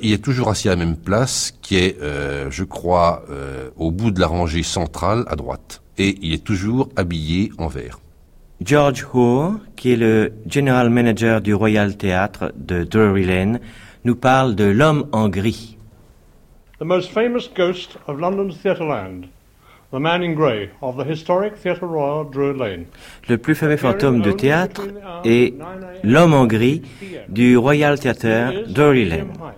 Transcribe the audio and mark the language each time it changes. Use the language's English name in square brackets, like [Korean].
[French] Il est toujours assis à la même place, qui est, je crois, au bout de la rangée centrale, à droite. Et il est toujours habillé en vert. George Hoare, qui est le General Manager du Royal Theatre de Drury Lane, nous parle de l'homme en gris. [English] The most famous ghost of London's theatre land. The man in grey of the historic Theatre Royal, Drury Lane. [French] Le plus fameux fantôme de théâtre est l'homme en gris du Royal Theatre, Drury Lane.